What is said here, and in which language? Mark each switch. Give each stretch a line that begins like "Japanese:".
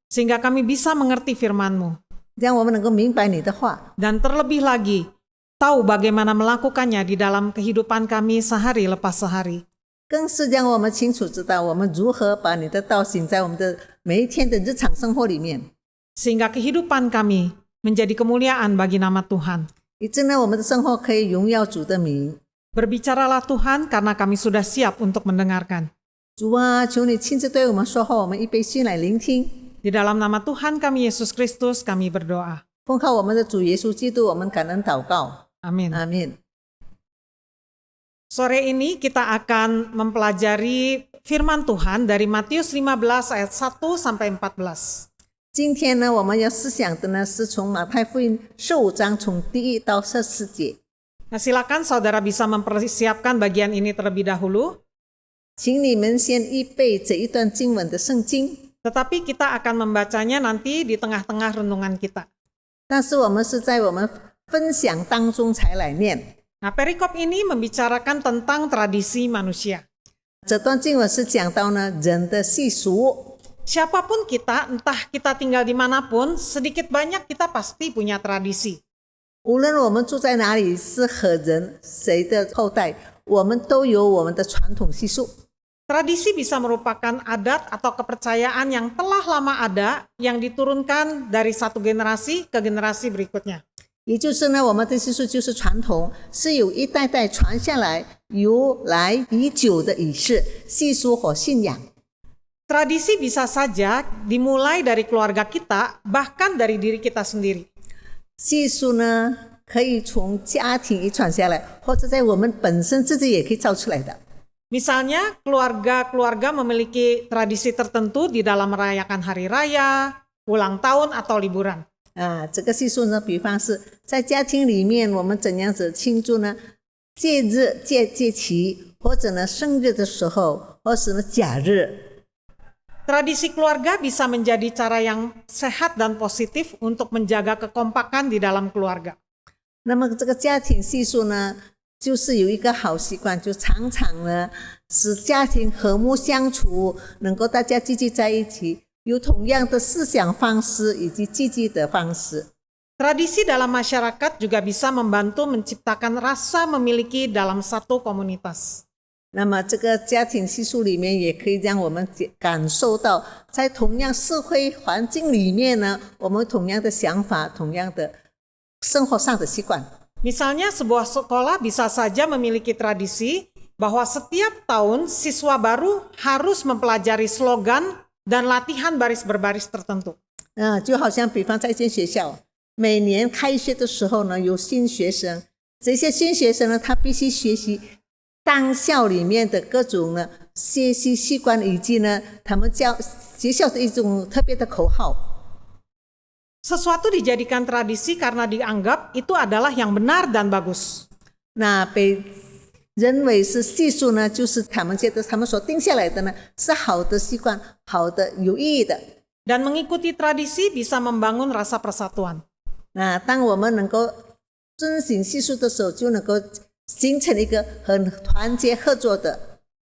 Indonesian: sehingga kami bisa mengerti firman-Mu,
Chinese: 让我们能够明白你的话，
Indonesian: dan terlebih lagi, tahu bagaimana melakukannya di dalam kehidupan kami sehari lepas sehari.
Chinese: 更是让我们清楚知道我们如何把你的道行在我们的每一天的日常生活里面，
Indonesian: Sehingga kehidupan kami menjadi kemuliaan bagi nama Tuhan.
Chinese: 以致呢我们的生活可以荣耀主的名。
Indonesian: Berbicaralah Tuhan karena kami sudah siap untuk mendengarkan.
Chinese: 主啊，求你亲自对我们说话，我们预备心来聆听。
Indonesian: Di dalam nama Tuhan kami Yesus Kristus kami berdoa.
Chinese: 奉靠我们的主耶稣基督，我们感恩祷告，
Indonesian: Amin.
Chinese: 阿门。
Indonesian: Sore ini kita akan mempelajari firman Tuhan dari Matius 15 ayat 1 sampai 14.
Chinese: 今天呢，我们要思想的呢是从马太福音15章从第1到14节。
Indonesian: Nah, silakan saudara bisa mempersiapkan bagian ini terlebih dahulu.
Chinese: 请你们先预备这一段经文的圣经，
Indonesian: Tetapi kita akan membacanya nanti di tengah-tengah renungan kita.
Chinese: 但是我们是在我们分享当中才来念。
Indonesian: Nah, perikop ini membicarakan tentang tradisi manusia.
Chinese: 这段经文是讲到呢人的习俗，
Indonesian: Siapapun kita, entah kita tinggal dimanapun, sedikit banyak kita pasti punya tradisi.
Chinese: 无论我们住在哪里，是何人谁的后代，我们都有我们的传统习俗。
Indonesian: Tradisi bisa merupakan adat atau kepercayaan yang telah lama ada, yang diturunkan dari satu generasi ke generasi berikutnya.
Chinese: 也就是呢，我们的习俗就是传统，是有一代代传下来、由来已久的仪式、习俗和信仰。
Indonesian: Tradisi bisa saja dimulai dari keluarga kita, bahkan dari diri kita sendiri.
Chinese: 习俗呢，可以从家庭遗传下来，或者在我们本身自己也可以造出来的。
Indonesian: Misalnya, keluarga-keluarga memiliki tradisi tertentu di dalam merayakan hari raya, ulang tahun, atau liburan.
Chinese: 这个习俗呢，比方是在家庭里面，我们怎样子庆祝呢？节日、节期，或者呢生日的时候，或是呢假日。
Indonesian: Tradisi keluarga bisa menjadi cara yang sehat dan positif untuk menjaga kekompakan di dalam keluarga.
Chinese: 那么这个家庭习俗呢，就是有一个好习惯，就常常呢使家庭和睦相处，能够大家聚集在一起，有同样的思想方式以及积极的方式。
Indonesian: Tradisi dalam masyarakat juga bisa membantu menciptakan rasa memiliki dalam satu komunitas.
Chinese: 那么这个家庭习俗里面，也可以让我们感受到，在同样社会环境里面呢，我们同样的想法，同样的生活上的习惯。
Indonesian: Misalnya sebuah sekolah bisa saja memiliki tradisi bahwa setiap tahun siswa baru harus mempelajari slogan dan latihan baris berbaris tertentu.
Chinese: 就好像比方在一间学校，每年开学的时候呢，有新学生，这些新学生呢，他必须学习当校里面的各种呢学习习惯，以及呢他们学校的一种特别的口号。
Indonesian: Sesuatu dijadikan tradisi karena dianggap itu adalah yang benar dan bagus.
Chinese: 那被认为是习俗呢，就是他们觉得他们所定下来的呢是好的习惯，好的有意义的。
Indonesian: Dan mengikuti tradisi bisa membangun rasa persatuan.
Chinese: 那当我们能够遵循习俗的时候，就能够形成一个很团结合作的。